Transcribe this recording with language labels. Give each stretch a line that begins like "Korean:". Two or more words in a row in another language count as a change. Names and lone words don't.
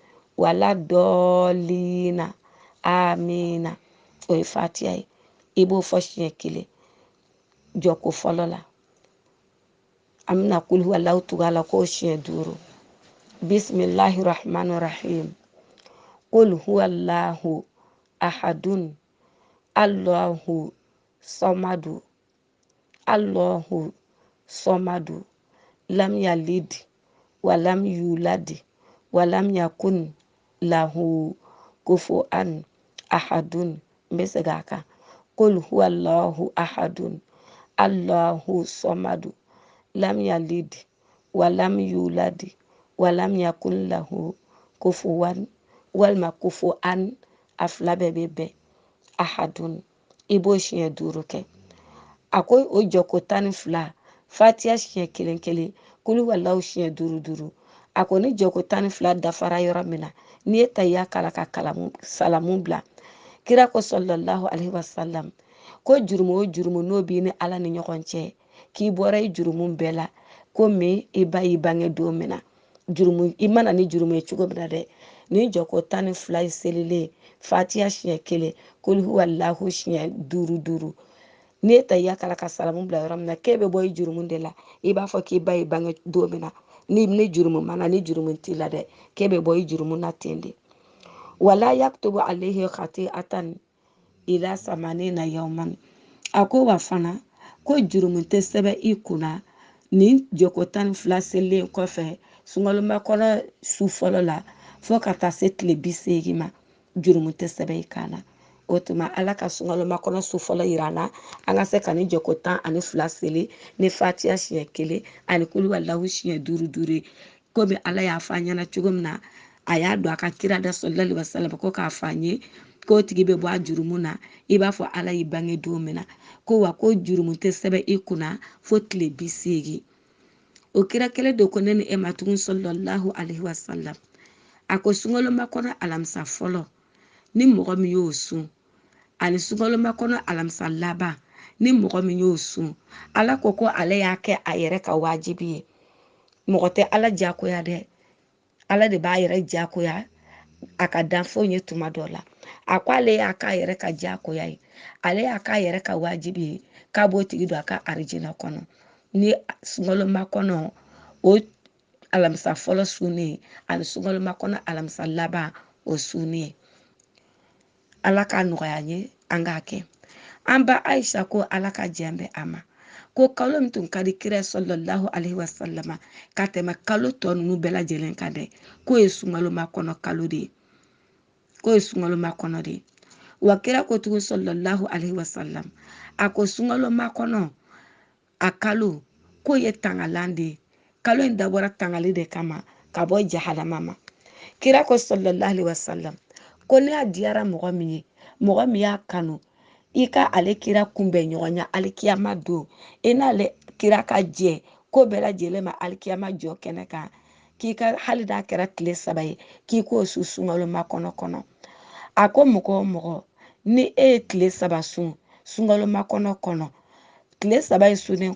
Arabic: ولا الضالين آمين
Bambara: o ye Fatiha ye i b'o fɔ siɲɛ 1 jɔko fɔlɔ la an bɛna
Arabic: قل هو الله
Bambara: tugu a la k'o siɲɛ 5
Arabic: بسم الله الرحمن الرحيم قل هو الله أحد الله الصمد لم يلد ولم يولد ولم يكن له كفوا أحد mbesegaka قل هو الله أحد الله الصمد لم يلد ولم يولد ولم يكن له كفوا ولم كفوا
Bambara: a fila bɛɛ bɛ ahadun i b'o siɲɛ 5 kɛ a ko o jɔko 12 Fatiha siɲɛ 1
Arabic: قل هو الله
Bambara: siɲɛ 5 a ko ni jɔko 12 dafara yɔrɔ min na n'i ye tahiya kala ka salamu bila kira ko
Arabic: صلى الله عليه وسلم
Bambara: ko jurumu o jurumu n'o b'i ni Ala ni ɲɔgɔn cɛ k'i bɔra i jurumu bɛɛ la ko min i ba y'i bange don min na jurumu i mana ni jurumu ye cogo min na dɛ ni jɔko 12 ye selilen Fatiha siɲɛ 1
Arabic: قل هو الله
Bambara: siɲɛ 5 n'i ye tahiya kala ka salamu bila yɔrɔ min na k'e bɛ bɔ i jurumu de la i b'a fɔ k'i ba y'i bange don min na ni jurumu mana ni jurumu t'i la dɛ k'e bɛ bɔ i jurumu na ten de
Arabic: ولا يكتب عليه خطيئة إلى ثمانين يوما
Bambara: a ko wa fana ko jurumu tɛ sɛbɛn i kunna ni jɔko 12 selilen kɔfɛ sungaloma kɔnɔ su fɔlɔ la fo ka taa se tile 80 ma jurumu tɛ sɛbɛn i kan na o tuma Ala ka sungaloma kɔnɔ su fɔlɔ yira an na an ka se ka ni jɔko 12 seli ni Fatiha siɲɛ 1 ani
Arabic: قل هو الله
Bambara: siɲɛ 5 komi Ala y'a fɔ an ɲɛna cogo min na a y'a don a ka kira da
Arabic: صلى الله عليه وسلم
Bambara: ko k'a fɔ an ye k'o tigi bɛ bɔ a jurumu na i b'a fɔ ala y'i bange don min na ko wa ko jurumu tɛ sɛbɛn i kunna fo tile 80. o kira kelen de ko ne ni e ma tugun
Arabic: صلى الله عليه وسلم
Bambara: a ko sungaloma kɔnɔ alamisa fɔlɔ ni mɔgɔ min y'o sun ani sungaloma kɔnɔ alamisa laban ni mɔgɔ min y'o sun ala ko ale y'a kɛ a yɛrɛ ka wajibi ye mɔgɔ tɛ ala jakoya dɛ ala de b'a yɛrɛ jakoya a ka danfɛnw ye tuma dɔ la a ko ale y'a k'a yɛrɛ ka jakoya ye ale y'a k'a yɛrɛ ka wajibi ye k'a b'o tigi don a ka arijinɛ kɔnɔ ni sungaloma kɔnɔ o alamisa fɔlɔ sunni ani sungaloma kɔnɔ alamisa laban o sunni ala ka nɔgɔya ye an k'a kɛ an ba Aisha ko ala ka jɛn bɛ a ma ko kalo min tun ka di kira
Arabic: صلى الله عليه وسلم
Bambara: ka tɛmɛ kalo tɔ ninnu bɛɛ lajɛlen kan dɛ k'o ye sungaloma kɔnɔ kalo de ye k'o ye sungaloma kɔnɔ de ye wa kira ko tugun
Arabic: صلى الله عليه وسلم
Bambara: a ko sungaloma kɔnɔ a kalo k'o ye tangalan de ye kalo in dabɔra tangali de kama ka bɔ jahanama ma kira ko
Arabic: صلى الله عليه وسلم
Bambara: ko ne y'a diyara mɔgɔ min y'a kanu i ka ale kira kunbɛn ɲɔgɔn ya alikiyama don i n'ale kira ka jɛ ko bɛɛ lajɛlen ma alikiyama jɔ kɛnɛ kan k'i ka hali n'a kɛra tile 3 ye k'i k'o su sungaloma kɔnɔ a ko mɔgɔ o mɔgɔ ni e ye tile 3 sun sungaloma kɔnɔ tile 3 in sunnen